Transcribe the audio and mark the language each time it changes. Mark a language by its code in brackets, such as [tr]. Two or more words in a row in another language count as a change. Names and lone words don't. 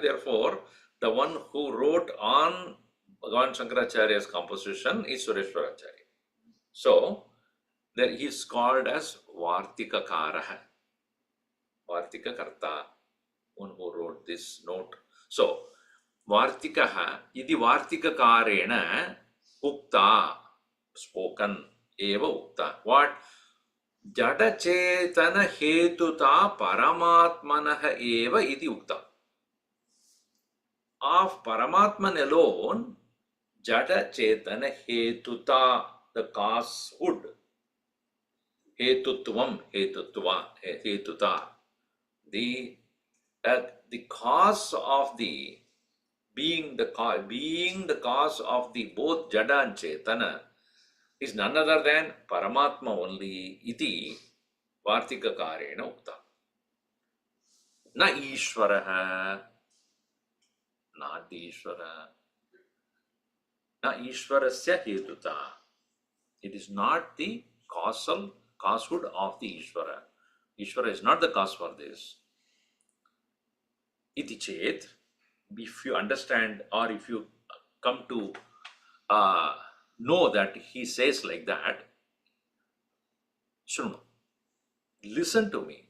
[en] Therefore, the one who wrote on Bhagavan Shankaracharya's composition is Sureshwaracharya. So, there he is called as Vartikakaraha, Vartikakarta, one who wrote this note. So, [sa] Vartikaha, iti Vartikakarena ukta, spoken, eva ukta. What? Jada chetana hetuta paramatmanaha eva iti ukta. [en] Of Paramatman alone, [sa] Jada chetana hetuta, [en] the causehood. [sa] Hetutvam, hetutva, hetuta. [en] The cause of the being the cause of the both Jada and Chetana is none other than Paramatma only. [sa] Iti Vartikakarena ukta. Na Ishvaraha, [en] not the Ishvara. [sa] Na Ishvarasya hetuta. [en] It is not the causehood of the Ishvara. Ishvara is not the cause for this. [sa] Iti chet, [en] if you understand or if you come to know that he says like that, Shrunu, listen to me.